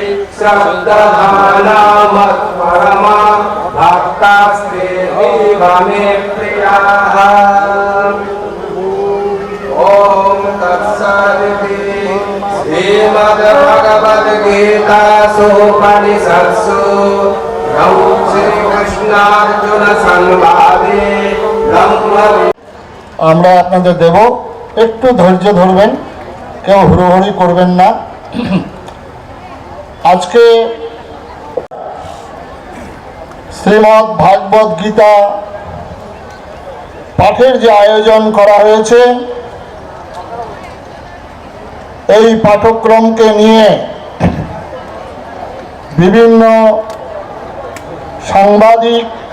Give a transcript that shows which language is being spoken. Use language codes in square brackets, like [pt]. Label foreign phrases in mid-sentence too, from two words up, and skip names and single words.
[sa] श्रद्धानामत्परमा भक्तास्तेऽतीव मे प्रियाः ॐ तत्सदिति श्रीमद्भगवद्गीतासु उपनिषत्सु श्रीकृष्णार्जुन संवादे ब्रह्म [bn] আমরা আপনাদের দেব, একটু ধৈর্য ধরবেন, কেউ হুড়োহুড়ি করবেন না। আজকে শ্রীমদ্ ভাগবত গীতা পাঠের যে আয়োজন করা হয়েছে, এই পাঠক্রমকে নিয়ে বিভিন্ন সাংবাদিক,